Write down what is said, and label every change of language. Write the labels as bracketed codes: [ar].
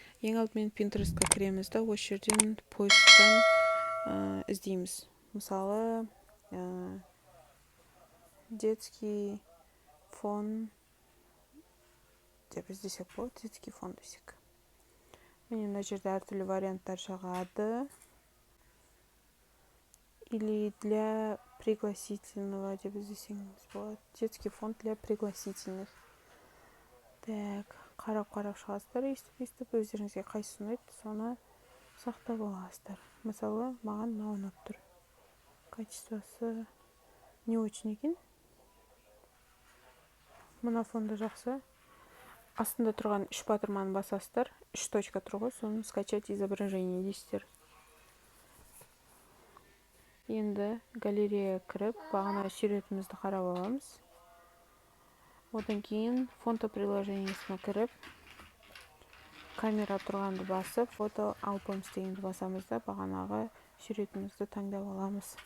[kk] Ең алдымен Pinterestқа кіреміз да, осы жерден поисктан іздейміз. Мысалы, [ru] детский фон [kk] деп іздесек болады, детский фон десек. Міне мына жерде әртүрлі варианттар шығады. [ru] Или для пригласительного [kk] деп іздесеңіз болады. [ru] Детский фонд для пригласительных. [kk] Так, қарап шығасыздар, естіп, өздеріңізге қайсысы ұнайды, соны сақтап аласыздар. Мысалы, маған мынау ұнап тұр. Качествосы [ru] не очень [kk] екен. Мына фонда жақсы. Астында тұрған үш батырманы басасыздар. 3 точка тұр ғой, соны [ru] скачать изображение [kk] дейсіздер. Енді галерея кіріп, бағана суретімізді қарап аламыз. Одан кейін фото приложениесіне кіріп, камера тұрғанды басып, фото альбомс дегенді басамыз да, бағанағы суретімізді таңдап аламыз.